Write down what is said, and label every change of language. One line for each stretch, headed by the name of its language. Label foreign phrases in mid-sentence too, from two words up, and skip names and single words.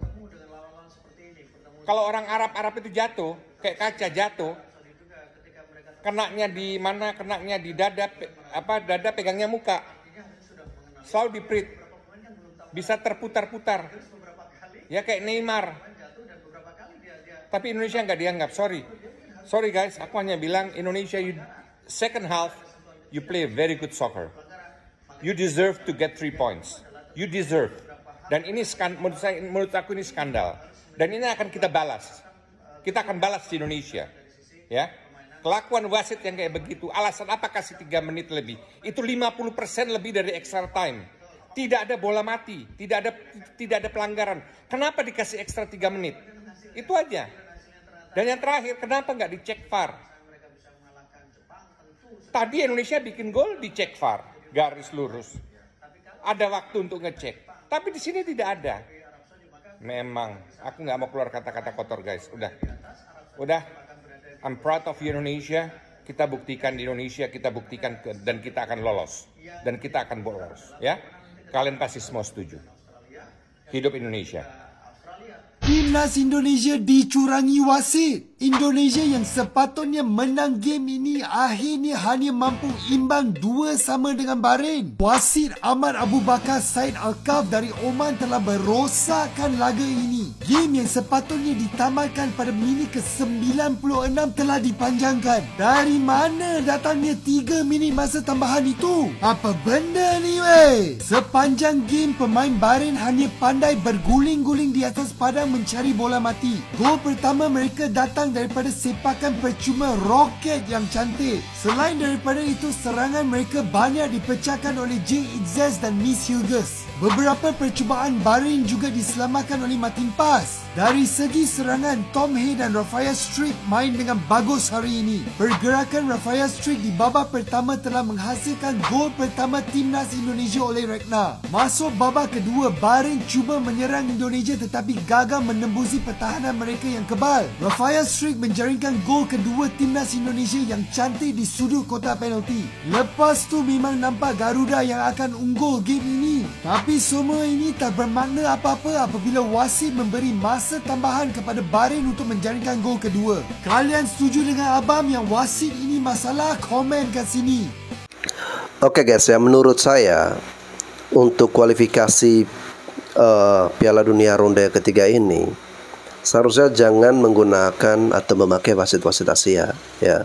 Indonesian: Kalau orang Arab itu jatuh, kayak kaca jatuh, kenaknya di mana? Kenaknya di dada, dada pegangnya muka, selalu diprit, bisa terputar-putar, ya kayak Neymar. Tapi Indonesia nggak dianggap,
English: Sorry guys,
Indonesian: aku hanya bilang Indonesia
English: second half you play very good soccer. You deserve to get 3 points. You deserve.
Indonesian: Dan ini menurut aku ini skandal. Dan ini akan kita balas. Kita akan balas di Indonesia. Ya. Kelakuan wasit yang kayak begitu, alasan apa kasih 3 menit lebih? Itu 50% lebih dari
English: extra time.
Indonesian: Tidak ada bola mati, tidak ada pelanggaran. Kenapa dikasih extra 3 menit? Itu aja. Dan yang terakhir, kenapa nggak dicek VAR? Tadi Indonesia bikin gol, dicek VAR, garis lurus. Ada waktu untuk ngecek. Tapi di sini tidak ada. Memang, aku nggak mau keluar kata-kata kotor guys. Udah.
English: I'm proud of Indonesia.
Indonesian: Kita buktikan di Indonesia, dan kita akan lolos. Dan kita akan bolos. Ya, kalian pasti semua setuju. Hidup Indonesia.
Malay: Timnas Indonesia dicurangi wasit. Indonesia yang sepatutnya menang game ini akhirnya hanya mampu imbang 2-2 dengan Bahrain. Wasit Ahmad Abu Bakar Said Al-Kaf dari Oman telah merosakkan laga ini. Game yang sepatutnya ditamatkan pada minit ke-96 telah dipanjangkan. Dari mana datangnya 3 minit masa tambahan itu? Apa benda ni weh? Sepanjang game pemain Bahrain hanya pandai berguling-guling di atas padang mencari bola mati. Gol pertama mereka datang daripada sepakan percuma roket yang cantik. Selain daripada itu, serangan mereka banyak dipecahkan oleh Jay Izzaz dan Miss Hughes. Beberapa percubaan Bahrain juga diselamatkan oleh Martin Paz. Dari segi serangan, Tom Hay dan Rafael Strik main dengan bagus hari ini. Pergerakan Rafael Strik di babak pertama telah menghasilkan gol pertama timnas Indonesia oleh Rekna. Masuk babak kedua, Bahrain cuba menyerang Indonesia tetapi gagal menembusi pertahanan mereka yang kebal. Rafael Strik menjaringkan gol kedua timnas Indonesia yang cantik di sudut kotak penalti. Lepas tu memang nampak Garuda yang akan unggul game ini. Tapi semua ini tak bermakna apa-apa apabila wasit memberi masa tambahan kepada Bahrain untuk menjaringkan gol kedua. Kalian setuju dengan Abam yang wasit ini masalah? Komen kat sini.
Indonesian: Oke guys ya, menurut saya untuk kualifikasi Piala Dunia ronde ketiga ini seharusnya jangan menggunakan atau memakai wasit-wasit Asia ya.